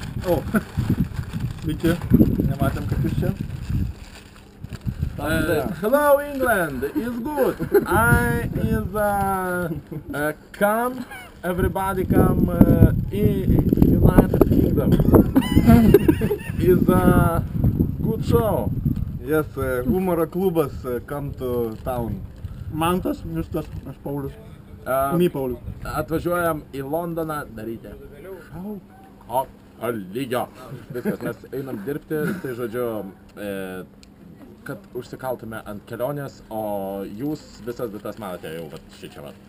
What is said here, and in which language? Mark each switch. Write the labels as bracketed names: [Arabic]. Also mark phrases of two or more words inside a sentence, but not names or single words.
[Lithuanian] O, sveiki, nematėm, kad jūs čia. [English] Hello England, is good. I is come, everybody come in United Kingdom. Is a good show. Yes, [Lithuanian] humoro klubas [English] come to town. [Lithuanian] Mantas, Justas, aš Paulius. Uh, Paulius. Atvažiuojam į Londoną daryti. O, lygio. Viskas, mes einam dirbti, tai žodžiu, kad užsikaltume ant kelionės, o jūs visas datas matote jau šičia vat.